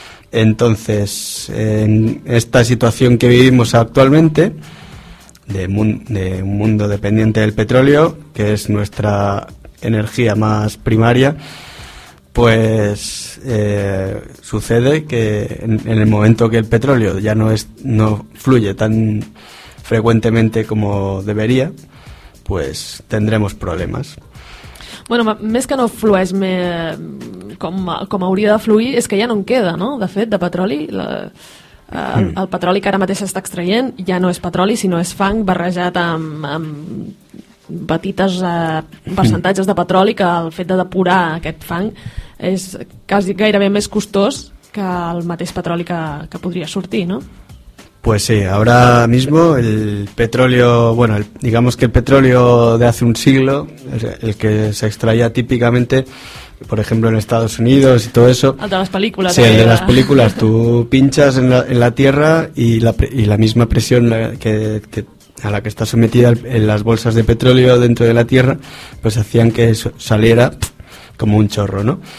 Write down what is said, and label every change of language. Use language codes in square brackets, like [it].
[es] Entonces, en esta situación que vivimos actualmente, de un mundo dependiente del petróleo, que es nuestra energía más primaria, pues sucede que en el momento que el petróleo ya no fluye tan frecuentemente como debería, pues tendremos problemas. [ca] Bueno, més que no flueix com hauria de fluir, és que ja no en queda, no? De fet, de petroli, El petroli que ara mateix s'està extraient ja no és petroli, sinó és fang barrejat amb petites percentatges de petroli, que el fet de depurar aquest fang és quasi gairebé més costós que el mateix petroli que podria sortir, no? [es] Pues sí, ahora mismo el petróleo, bueno, digamos que el petróleo de hace un siglo, el que se extraía típicamente, por ejemplo, en Estados Unidos y todo eso. El de las películas. Sí, el de las películas. Tú pinchas en la tierra y la misma presión a la que está sometida en las bolsas de petróleo dentro de la tierra, pues hacían que saliera como un chorro, ¿no?